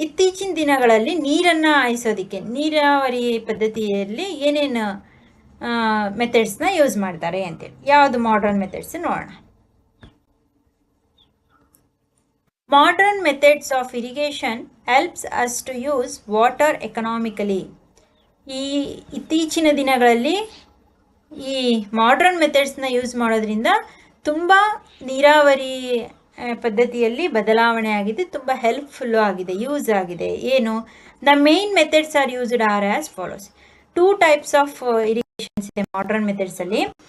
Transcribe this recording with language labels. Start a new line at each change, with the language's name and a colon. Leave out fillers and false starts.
Kannada: ಇತ್ತೀಚಿನ ದಿನಗಳಲ್ಲಿ ನೀರನ್ನು ಹಾಯಿಸೋದಕ್ಕೆ ನೀರಾವರಿ ಪದ್ಧತಿಯಲ್ಲಿ ಏನೇನು ಮೆಥಡ್ಸ್ನ ಯೂಸ್ ಮಾಡ್ತಾರೆ ಅಂತೇಳಿ. ಯಾವುದು ಮಾಡರ್ನ್ ಮೆಥಡ್ಸ್ ನೋಡೋಣ.
English: Modern methods of irrigation helps us to use water economically.
Kannada: ಈ ಇತ್ತೀಚಿನ ದಿನಗಳಲ್ಲಿ ಈ ಮಾಡರ್ನ್ ಮೆಥಡ್ಸ್ನ ಯೂಸ್ ಮಾಡೋದ್ರಿಂದ ತುಂಬ ನೀರಾವರಿ ಪದ್ಧತಿಯಲ್ಲಿ ಬದಲಾವಣೆ ಆಗಿದೆ, ತುಂಬ ಹೆಲ್ಪ್ಫುಲ್ಲು ಆಗಿದೆ, ಯೂಸ್ ಆಗಿದೆ. ಏನು?
English: The main methods are used are as follows. 2 types of irrigations
Kannada: ಇದೆ ಮಾಡರ್ನ್ ಮೆಥಡ್ಸಲ್ಲಿ.